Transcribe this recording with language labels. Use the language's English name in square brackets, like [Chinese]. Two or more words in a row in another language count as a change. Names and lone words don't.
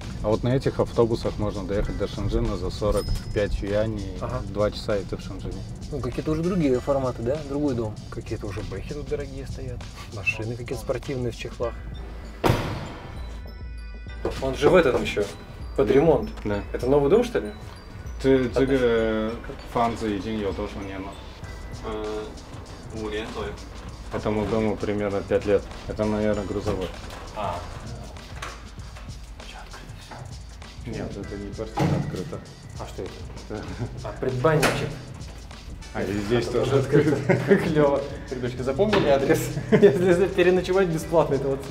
[Russian] А вот на этих автобусах можно доехать до Шэньчжэна за 45 юаней, Ага. 2 часа и ты в Шэньчжэне. Ну, какие-то уже другие форматы, да? Другой дом. Какие-то уже бэхи тут дорогие стоят. Машины какие-то спортивные в чехлах. Он же в этом еще. Под ремонт. Да. Это новый дом, что ли? [Chinese] 这个房子已经有多少年了？ 5年左右。 [Russian] Этому дому примерно 5 лет. Это, наверное, грузовой. Нет, это не квартира открыта. А что это? Да. А, предбанничек. А и здесь тоже открыто. Клево. Ребятушки, запомнили адрес? Если переночевать бесплатно, это вот